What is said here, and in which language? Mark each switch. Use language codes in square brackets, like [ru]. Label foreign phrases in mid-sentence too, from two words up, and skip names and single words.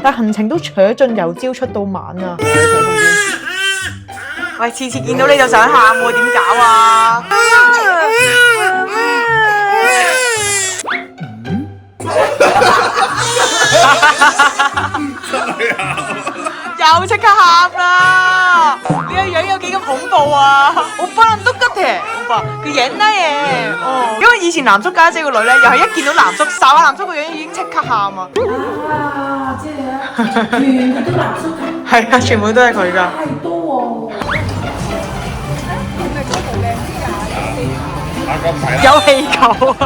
[yue] 但行程都扯盡由朝出到晚啊！喂，次次見到你就想喊喎，點搞啊？又即刻喊啦！你個樣有幾咁恐怖啊！ [ko] 오빠랑 똑같아， [yue] 오빠 佢演啦嘢。哦，因為以前南叔家姐個女咧，又係一見到南叔，睄下南叔個樣已經即刻喊啊！啊，即係全部都南叔㗎。係啊，全部都係佢㗎。太多喎！有氣球啊！